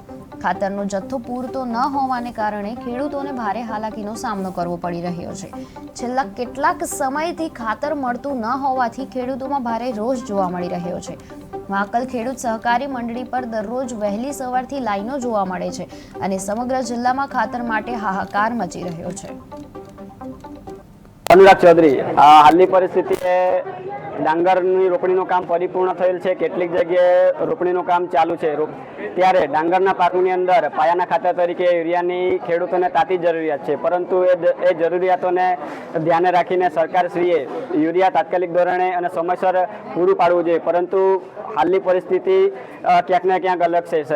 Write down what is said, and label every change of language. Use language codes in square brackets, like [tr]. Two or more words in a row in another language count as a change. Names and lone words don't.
[gu] ખાતરનો જથ્થો પૂરતો ન હોવાને કારણે ખેડૂતોને ભારે હાલાકીનો સામનો કરવો પડી રહ્યો છે। છેલ્લા કેટલાક સમયથી ખાતર મળતું ન હોવાથી ખેડૂતોમાં ભારે રોષ જોવા મળી રહ્યો છે। વાંકલ ખેડૂત સહકારી મંડળી પર દરરોજ વહેલી સવારથી લાઈનો જોવા મળે છે અને સમગ્ર જિલ્લામાં ખાતર માટે હાહાકાર મચી રહ્યો છે। अनुराग चौधरी હાલની પરિસ્થિતિ ડાંગરની रोपणीનું કામ પરિપૂર્ણ થયેલ છે। કેટલીક જગ્યાએ રોપણીનું કામ ચાલુ છે। ત્યારે ડાંગરના પાકની અંદર પાયાના ખાતર તરીકે યુરિયાની ખેડૂતોને તાતી જરૂરિયાત છે, પરંતુ એ જરૂરિયાતોને ધ્યાને રાખીને સરકારશ્રીએ યુરિયા તાત્કાલિક ધોરણે અને સમયસર પૂરું પાડવું જોઈએ, પરંતુ હાલની પરિસ્થિતિ ક્યાંક ને ક્યાંક અલગ છે।